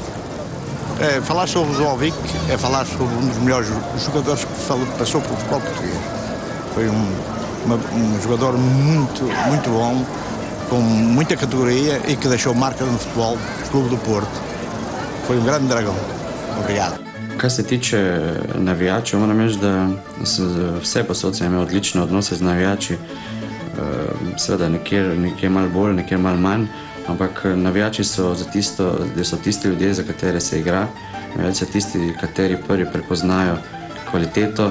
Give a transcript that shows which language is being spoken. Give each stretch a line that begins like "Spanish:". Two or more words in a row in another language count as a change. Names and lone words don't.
Portuguese: Falar sobre o Zá Vicky é falar sobre um dos melhores jogadores que passou pelo futebol português. Foi um jogador muito bom, com muita categoria e que deixou marca no futebol Clube do Porto. Foi um grande dragão. Obrigado.
Slovenian: Kar se tiče navijačev, moram reči, da vse posod sem imel odlične odnose z navijači. Seveda nekje malo bolj, nekje malo manj, ampak navijači so tisti ljudje, za katere se igra, navijači so tisti, kateri prvi prepoznajo kvaliteto.